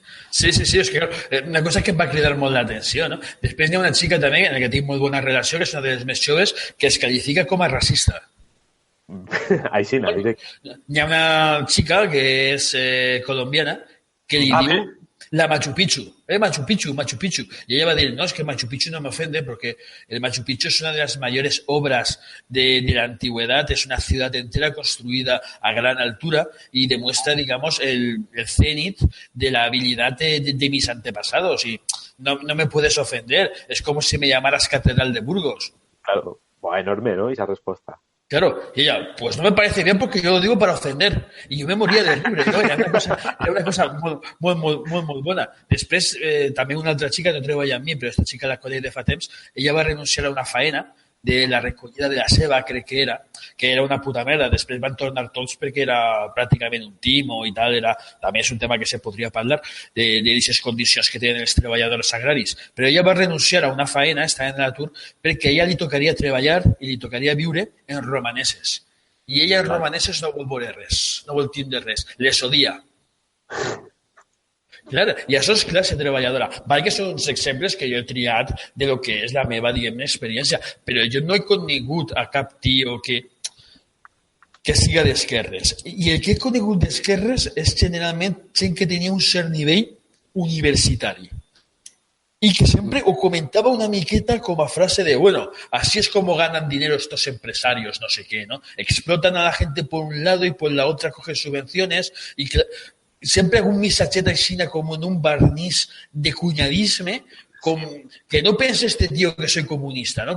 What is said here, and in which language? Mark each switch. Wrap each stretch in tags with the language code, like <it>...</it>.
<ca>Sí, és que una cosa que em va cridar molt l'atenció, no? Després hi ha una xica també en la que tinc molt bona relació, que és una de les més joves, que es qualifica com a racista. Així, no? Hi ha una xica que és colombiana que li diu la Machu Picchu. Machu Picchu.</ca> <es>Y ella va a decir, no, es que Machu Picchu no me ofende porque el Machu Picchu es una de las mayores obras de la antigüedad, es una ciudad entera construida a gran altura y demuestra, digamos, el cenit de la habilidad de mis antepasados. Y no me puedes ofender. Es como si me llamaras Catedral de Burgos. Claro, enorme, ¿no? Esa respuesta. Claro, y ella, pues no me parece bien porque yo lo digo para ofender. Y yo me moría de libre, ¿no?</es> <ca>Era una cosa molt bona. Després, també una altra xica, no treballa amb mi, però aquesta xica la conec de fa temps, ella va renunciar a una faena de la recollida de la ceba, crec que era una puta merda. Després van tornar tots perquè era pràcticament un timo i tal. També és un tema que se podria parlar d'aquestes condicions que tenen els treballadors agraris. Però ella va renunciar a una faena, estava en l'atur, perquè a ella li tocaria treballar i li tocaria viure en romaneses. I ella en romaneses no vol veure res, no vol tindre res, les odia. Clar, i això és classe treballadora. Val que són uns exemples que jo he triat de lo que és la meva, diguem-ne, experiència, però jo no he conegut a cap tio que siga d'esquerres. I el que he conegut d'esquerres és generalment gent que tenia un cert nivell universitari.</ca> <es>Y que siempre o comentaba</es> <ca>una miqueta</ca> <es>como a frase de, bueno, así es como ganan dinero estos empresarios, no sé qué, ¿no? Explotan a la gente por un lado y por la otra cogen subvenciones y siempre hago un misacheta y china como en un barniz de cuñadisme, que no pense este tío que soy comunista, ¿no?</es>